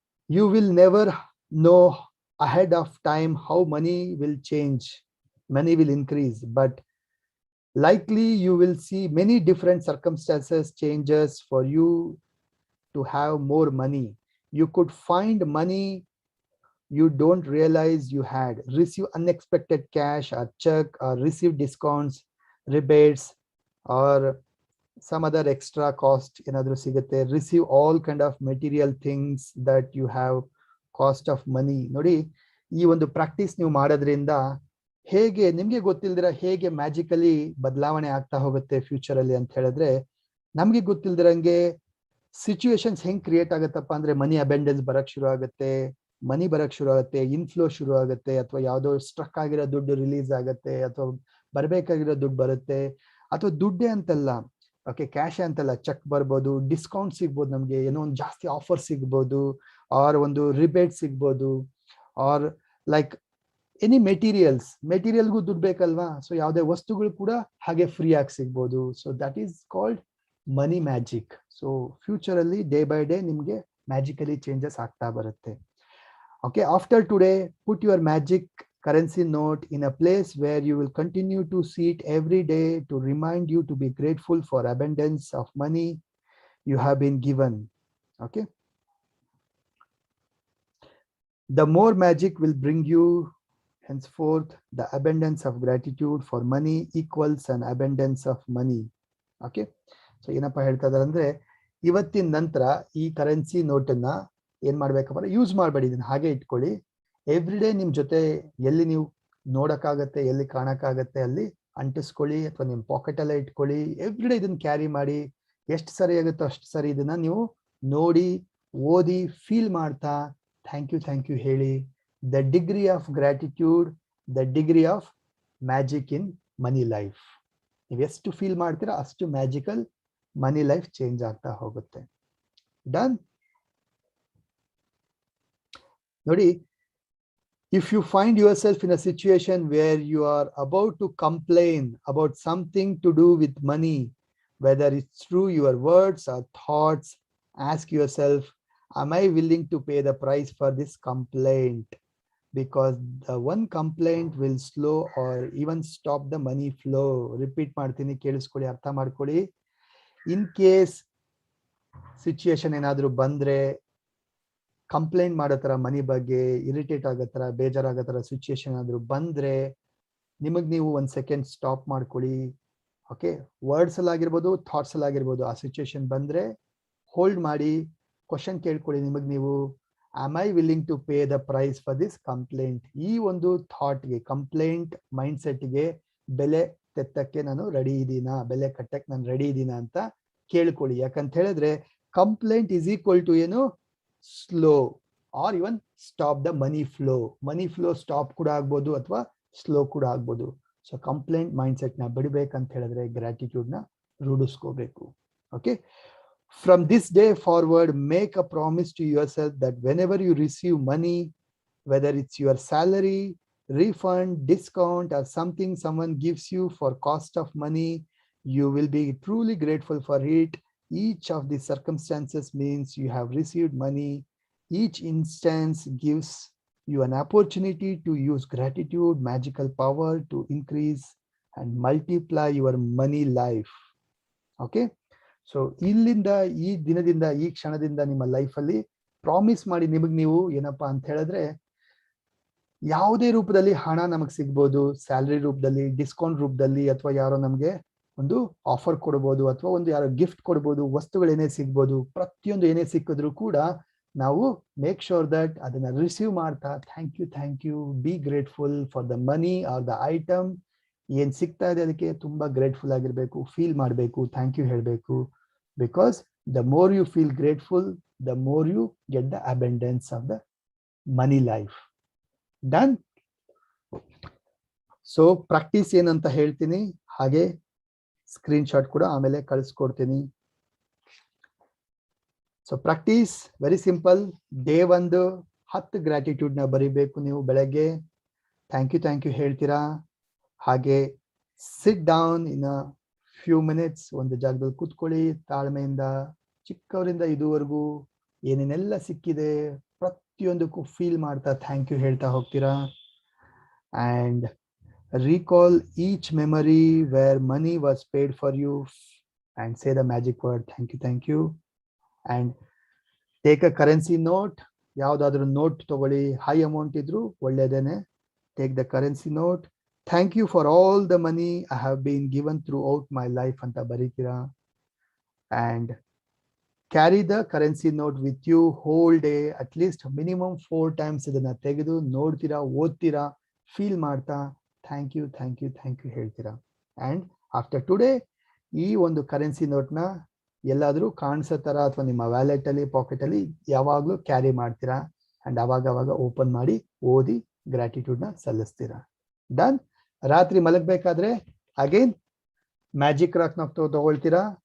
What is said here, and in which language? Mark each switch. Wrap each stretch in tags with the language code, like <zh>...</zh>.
<en>You will never know ahead of time how money will change, money will increase, but likely you will see many different circumstances changes for you to have more money. You could find money you don't realize you had, receive unexpected cash or check, or receive discounts, rebates, or some other extra cost</en> <kn>ಏನಾದರೂ ಸಿಗುತ್ತೆ.</kn> <en>Receive all kind of material things that you have cost of money.</en> <kn>ನೋಡಿ, ಈ ಒಂದು practice ನೀವು ಮಾಡೋದ್ರಿಂದ ಹೇಗೆ ನಿಮ್ಗೆ ಗೊತ್ತಿಲ್ದಿರ ಹೇಗೆ ಮ್ಯಾಜಿಕಲಿ ಬದಲಾವಣೆ ಆಗ್ತಾ ಹೋಗುತ್ತೆ ಫ್ಯೂಚರ್ ಅಲ್ಲಿ ಅಂತ ಹೇಳಿದ್ರೆ, ನಮ್ಗೆ ಗೊತ್ತಿಲ್ದಿರಂಗೆ ಸಿಚುವೇಶನ್ಸ್ ಹೆಂಗ್ ಕ್ರಿಯೇಟ್ ಆಗುತ್ತಪ್ಪ ಅಂದ್ರೆ ಮನಿ ಅಬೆಂಡೆನ್ಸ್ ಬರಕ್ ಶುರು ಆಗುತ್ತೆ, ಮನಿ ಬರಕ್ ಶುರು ಆಗುತ್ತೆ, ಇನ್ಫ್ಲೋ ಶುರು ಆಗುತ್ತೆ, ಅಥವಾ ಯಾವ್ದೋ ಸ್ಟ್ರಕ್ ಆಗಿರೋ ದುಡ್ಡು ರಿಲೀಸ್ ಆಗುತ್ತೆ, ಅಥವಾ ಬರ್ಬೇಕಾಗಿರೋ ದುಡ್ಡು ಬರುತ್ತೆ. ಅಥವಾ ದುಡ್ಡೇ ಅಂತಲ್ಲ, ಓಕೆ, ಕ್ಯಾಶ್ ಅಂತಲ್ಲ, ಚೆಕ್ ಬರ್ಬೋದು, ಡಿಸ್ಕೌಂಟ್ ಸಿಗ್ಬೋದು, ನಮ್ಗೆ ಏನೋ ಒಂದು ಜಾಸ್ತಿ ಆಫರ್ ಸಿಗ್ಬೋದು, ಆರ್ ಒಂದು ರಿಬೇಟ್ ಸಿಗ್ಬೋದು, ಆರ್ ಲೈಕ್ ಎನಿ ಮೆಟೀರಿಯಲ್ಗೂ ದುಡ್ಡು ಬೇಕಲ್ವಾ. ಸೊ ಯಾವುದೇ ವಸ್ತುಗಳು ಕೂಡ ಹಾಗೆ ಫ್ರೀ ಆಗಿ ಸಿಗ್ಬೋದು.</kn> <en>So that is called money magic.</en> <kn>So future ಅಲ್ಲಿ ಡೇ ಬೈ ಡೇ ನಿಮ್ಗೆ ಮ್ಯಾಜಿಕಲಿ ಚೇಂಜಸ್ ಆಗ್ತಾ ಬರುತ್ತೆ.</kn> <en>Okay, after today, put your magic currency note in a place where you will continue to see it every day to remind you to be grateful for abundance of money you have been given. Okay. The more magic will bring you henceforth. The abundance of gratitude for money equals an abundance of money. Okay.</en> <kn>So ಏನಪ್ಪ ಹೇಳ್ತಾ ಇದ್ದಾರೆ ಅಂದ್ರೆ, ಇವತ್ತಿನ ನಂತರ ಈ currency ನೋಟನ್ನ ಏನ್ ಮಾಡ್ಬೇಕಪ್ಪ, use ಮಾಡಬೇಡಿ, ಇದನ್ನ ಹಾಗೆ ಇಟ್ಕೊಳ್ಳಿ. ಎವ್ರಿ ಡೇ ನಿಮ್ ಜೊತೆ ಎಲ್ಲಿ ನೀವು ನೋಡಕ್ಕಾಗತ್ತೆ, ಎಲ್ಲಿ ಕಾಣಕ್ಕಾಗತ್ತೆ ಅಲ್ಲಿ ಅಂಟಿಸ್ಕೊಳ್ಳಿ, ಅಥವಾ ನಿಮ್ ಪಾಕೆಟ್ ಅಲ್ಲೇ ಇಟ್ಕೊಳ್ಳಿ. ಎವ್ರಿ ಡೇ ಇದನ್ನ ಕ್ಯಾರಿ ಮಾಡಿ. ಎಷ್ಟು ಸರಿ ಆಗುತ್ತೋ ಅಷ್ಟು ಸರಿ ಇದನ್ನ ನೀವು ನೋಡಿ, ಓದಿ, ಫೀಲ್ ಮಾಡ್ತಾ ಥ್ಯಾಂಕ್ ಯು ಹೇಳಿ.</kn> <en>The degree of gratitude, the degree of magic in money life.</en> <kn>ನೀವು ಎಷ್ಟು ಫೀಲ್ ಮಾಡ್ತೀರಾ ಅಷ್ಟು ಮ್ಯಾಜಿಕಲ್ ಮನಿ ಲೈಫ್ ಚೇಂಜ್ ಆಗ್ತಾ ಹೋಗುತ್ತೆ. ಡನ್. ನೋಡಿ,</kn> <en>If you find yourself in a situation where you are about to complain about something to do with money, whether it's through your words or thoughts, ask yourself, am I willing to pay the price for this complaint? Because the one complaint will slow or even stop the money flow.</en> <kn>Repeat ಮಾಡ್ತೀನಿ, ಕೇಳಿಸ್ಕೊಳ್ಳಿ, ಅರ್ಥ ಮಾಡ್ಕೊಳ್ಳಿ. In case situation ಏನಾದರೂ ಬಂದ್ರೆ, complaint ಮಾಡೋ ತರ ಮನಿ ಬಗ್ಗೆ irritate ಆಗೋ ತರ, ಬೇಜಾರಾಗೋ ತರ ಸಿಚುಯೇಷನ್ ಏನಾದರೂ ಬಂದ್ರೆ, ನಿಮಗೆ ನೀವು 1 ಸೆಕೆಂಡ್ ಸ್ಟಾಪ್ ಮಾಡ್ಕೊಳ್ಳಿ. ಓಕೆ, ವರ್ಡ್ಸ್ ಅಲ್ಲಿ ಆಗಿರ್ಬೋದು, ಥಾಟ್ಸ್ ಅಲ್ಲಿ ಆಗಿರ್ಬೋದು. ಆ ಸಿಚುಯೇಷನ್ ಬಂದ್ರೆ ಹೋಲ್ಡ್ ಮಾಡಿ, ಕ್ವಶನ್ ಕೇಳ್ಕೊಳ್ಳಿ ನಿಮಗೆ ನೀವು,</kn> <en>Am I willing to pay the price for this complaint?</en> <kn>ಈ ಒಂದು ಥಾಟ್ಗೆ, ಕಂಪ್ಲೇಂಟ್ ಮೈಂಡ್ ಸೆಟ್ಗೆ ಬೆಲೆ ತೆತ್ತಕ್ಕೆ ನಾನು ರೆಡಿ ಇದ್ದೀನಾ, ಬೆಲೆ ಕಟ್ಟಕ್ಕೆ ನಾನು ರೆಡಿ ಇದ್ದೀನಾ ಅಂತ ಕೇಳ್ಕೊಳ್ಳಿ. ಯಾಕಂತ ಹೇಳಿದ್ರೆ ಕಂಪ್ಲೇಂಟ್ ಈಸ್ ಈಕ್ವಲ್ ಟು ಏನು,</kn> <en>Slow or even stop the money flow.</en> <kn>Money flow stop ಕೂಡ ಆಗ್ಬೋದು ಅಥವಾ ಸ್ಲೋ ಕೂಡ ಆಗ್ಬೋದು. ಸೊ ಕಂಪ್ಲೇಂಟ್ ಮೈಂಡ್ ಸೆಟ್ ನ ಬಿಡಬೇಕಂತ ಹೇಳಿದ್ರೆ ಗ್ರಾಟಿಟ್ಯೂಡ್ ನ ರೂಢಿಸ್ಕೋಬೇಕು.</kn> <en>Okay, from this day forward, make a promise to yourself that whenever you receive money, whether it's your salary, refund, discount, or something someone gives you for cost of money, you will be truly grateful for it. Each of these circumstances means you have received money. Each instance gives you an opportunity to use gratitude, magical power to increase and multiply your money life.</en> <kn>Okay, so ಇಲ್ಲಿಂದ, ಈ ದಿನದಿಂದ, ಈ ಕ್ಷಣದಿಂದ ನಿಮ್ಮ ಲೈಫಲ್ಲಿ promise ಮಾಡಿ ನಿಮಗೆ ನೀವು ಏನಪ್ಪಾ ಅಂತ ಹೇಳಿದ್ರೆ, ಯಾವುದೇ ರೂಪದಲ್ಲಿ ಹಣ ನಮಗೆ ಸಿಗ್ಬೋದು, ಸ್ಯಾಲರಿ ರೂಪದಲ್ಲಿ, ಡಿಸ್ಕೌಂಟ್ ರೂಪದಲ್ಲಿ, ಅಥವಾ ಯಾರೋ ನಮಗೆ ಒಂದು ಆಫರ್ ಕೊಡ್ಬೋದು, ಅಥವಾ ಒಂದು ಯಾರೋ ಗಿಫ್ಟ್ ಕೊಡ್ಬೋದು, ವಸ್ತುಗಳೇನೇ ಸಿಗ್ಬೋದು. ಪ್ರತಿಯೊಂದು ಏನೇ ಸಿಕ್ಕಿದ್ರು ಕೂಡ ನಾವು ಮೇಕ್ ಶೋರ್ ದಟ್ ಅದನ್ನ ರಿಸೀವ್ ಮಾಡ್ತಾ thank you,</kn> <en>Be grateful for the money or the item.</en> <kn>ಏನ್ ಸಿಗ್ತಾ ಇದೆ ಅದಕ್ಕೆ ತುಂಬಾ ಗ್ರೇಟ್ಫುಲ್ ಆಗಿರ್ಬೇಕು, ಫೀಲ್ ಮಾಡಬೇಕು, ಥ್ಯಾಂಕ್ ಯು ಹೇಳಬೇಕು.</kn> <en>Because the more you feel grateful, the more you get the abundance of the money life. Done?</en> <kn>So practice ಏನಂತ ಹೇಳ್ತೀನಿ, ಹಾಗೆ ಸ್ಕ್ರೀನ್ ಶಾಟ್ ಕೂಡ ಆಮೇಲೆ ಕಳಿಸ್ಕೊಡ್ತೀನಿ. So practice very simple. Day 1 10 gratitude ನ ಬರಿಬೇಕು ನೀವು. ಬೆಳಗ್ಗೆ ಥ್ಯಾಂಕ್ ಯು ಹೇಳ್ತೀರಾ. ಹಾಗೆ</kn> <en>sit down in a few minutes,</en> <kn>ಒಂದು ಜಾಗದಲ್ಲಿ ಕೂತ್ಕೊಳ್ಳಿ, ತಾಳ್ಮೆಯಿಂದ ಚಿಕ್ಕವರಿಂದ ಇದುವರೆಗೂ ಏನೇನೆಲ್ಲ ಸಿಕ್ಕಿದೆ ಪ್ರತಿಯೊಂದಕ್ಕೂ ಫೀಲ್ ಮಾಡ್ತಾ ಥ್ಯಾಂಕ್ ಯು ಹೇಳ್ತಾ ಹೋಗ್ತೀರಾ.</kn> <en>And recall each memory where money was paid for you and say the magic word thank you. And take a currency note,</en> <kn>ಯಾವ್ದಾದ್ರು ನೋಟ್ ತಗೊಳ್ಳಿ, ಹೈ ಅಮೌಂಟ್ ಇದ್ರು ಒಳ್ಳೇದೇನೆ.</kn> <en>Take the currency note. Thank you for all the money I have been given throughout my life</en> <kn>anta baritira.</kn> <en>And carry the currency note with you whole day, at least minimum 4 times</en> <kn>idanna tegedu nodtira, ಓದ್ತೀರಾ, feel ಮಾಡ್ತಾ thank you ಹೇಳ್ತೀರಾ. And after today ಈ ಒಂದು currency note ನ ಎಲ್ಲಾದ್ರೂ ಕಾಣಿಸೋ ತರ ಅಥವಾ ನಿಮ್ಮ ವ್ಯಾಲೆಟ್ ಅಲ್ಲಿ, ಪಾಕೆಟ್ ಅಲ್ಲಿ ಯಾವಾಗ್ಲೂ ಕ್ಯಾರಿ ಮಾಡ್ತೀರಾ. ಅಂಡ್ ಅವಾಗ ಓಪನ್ ಮಾಡಿ ಓದಿ ಗ್ರಾಟಿಟ್ಯೂಡ್ ನ ಸಲ್ಲಿಸ್ತೀರಾ. ಡನ್. ರಾತ್ರಿ ಮಲಗಬೇಕಾದ್ರೆ ಅಗೇನ್ ಮ್ಯಾಜಿಕ್ ರಾಕ್ ನ ತಗೊಳ್ತೀರಾ.</kn>